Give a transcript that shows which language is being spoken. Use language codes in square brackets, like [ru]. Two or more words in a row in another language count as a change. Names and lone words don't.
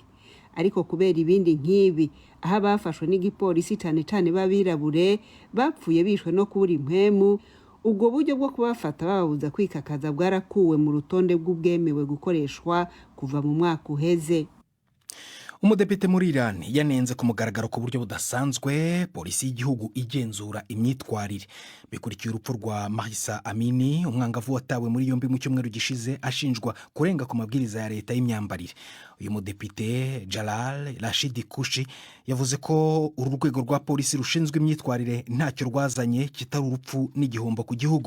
[rn] Ariko kubera ibindi nk'ibi, aho bafashwe n'igipolisi cane babirabure bapfuye bishwe no kubura impwemu, ubwo buryo bwo kubafata bababuza kwikakaza bwarakuwe mu rutonde bw'ubwemewe gukoreshwa kuva mu mwaka uheze. Umudepite muri Iran yanenze ku mugaragaro ku buryo budasanzwe polisi y'igihugu igenzura imyitwarire bikurikiye urupfu rwa Mahsa Amini, umwangavu watawe muri yombi mu cyumweru gishize ashinjwa kurenga ku mabwiriza ya leta y'imyambarire. Uyu mudepite Jalal Rashid Kushi yavuze ko uru rwego rwa polisi rushinzwe imyitwarire ntacyo rwazanye kitari urupfu n'igihombo ku gihugu.